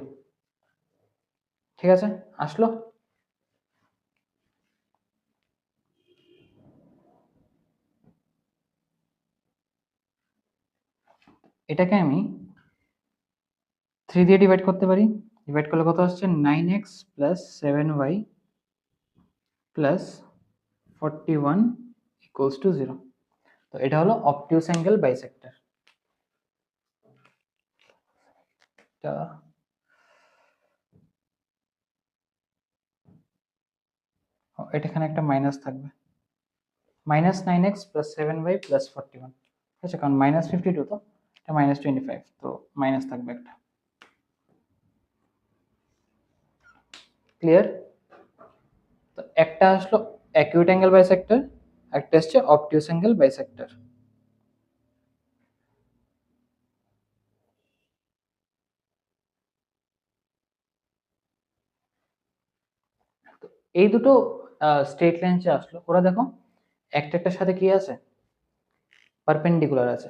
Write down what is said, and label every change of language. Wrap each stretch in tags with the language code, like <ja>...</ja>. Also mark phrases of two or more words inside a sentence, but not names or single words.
<bn>ঠিক আছে, আসলো। এটাকে আমি 3 দিয়ে ডিভাইড করতে পারি। ডিভাইড করলে কত আসছে,</bn> <en>9x plus 7y plus 41 equals to 0।</en> <bn>তো এটা হলো</bn> <en>obtuse angle bisector.</en> <bn>এটা এখানে একটা মাইনাস থাকবে,</bn> <en>minus 9x plus 7y plus 41.</en> <bn>ঠিক আছে, কারণ মাইনাস 52 তো এটা মাইনাস 25, তো মাইনাস থাকবে একটা। ক্লিয়ার? তো একটা আসলো</bn> <en>acute angle bisector,</en> <bn>একটা হচ্ছে</bn> <en>obtuse angle bisector.</en> <bn>এই দুটো</bn> <en>straight line</en> <bn>যে আসলো, ওরা দেখো একটার সাথে কি আছে, পারপেন্ডিকুলার আছে।</bn>